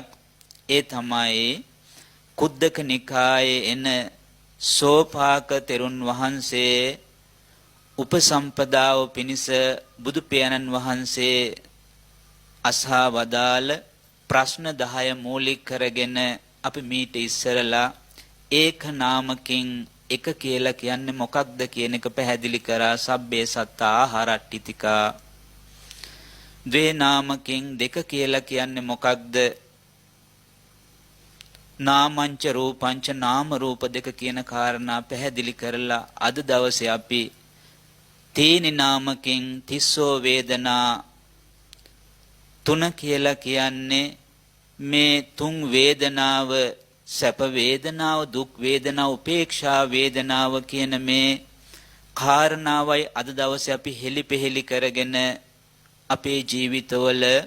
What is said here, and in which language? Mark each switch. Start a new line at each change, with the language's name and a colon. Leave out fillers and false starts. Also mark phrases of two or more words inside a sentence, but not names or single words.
Sinhala: ඒ තමයි කුද්දක නිකායේ එන සෝපාක තෙරුන් වහන්සේ උපසම්පදාව පිණිස බුදු පියාණන් වහන්සේ අසා වදාළ ප්‍රශ්න 10 මූලික කරගෙන අපි මීට ඉස්සරලා
Pali: ඒක නාමකින්
Sinhala: එක කියලා කියන්නේ මොකක්ද කියන එක පැහැදිලි කරා.
Pali: සබ්බේ සත්තා ආහාරට්ටිතිකා. ද්වේ නාමකින්
Sinhala: දෙක කියලා කියන්නේ මොකක්ද?
Pali: නාමංච රූපංච
Sinhala: නාම රූප දෙක කියන කාරණා පැහැදිලි කරලා අද දවසේ අපි
Pali: තීනි නාමකින් තිස්සෝ වේදනා
Sinhala: තුන කියලා කියන්නේ මේ තුන් වේදනාව සැප වේදනාව දුක් වේදනාව උපේක්ෂා වේදනාව කියන මේ කාරණාවයි අද දවසේ අපි හෙලිපෙහෙලි කරගෙන අපේ ජීවිතවල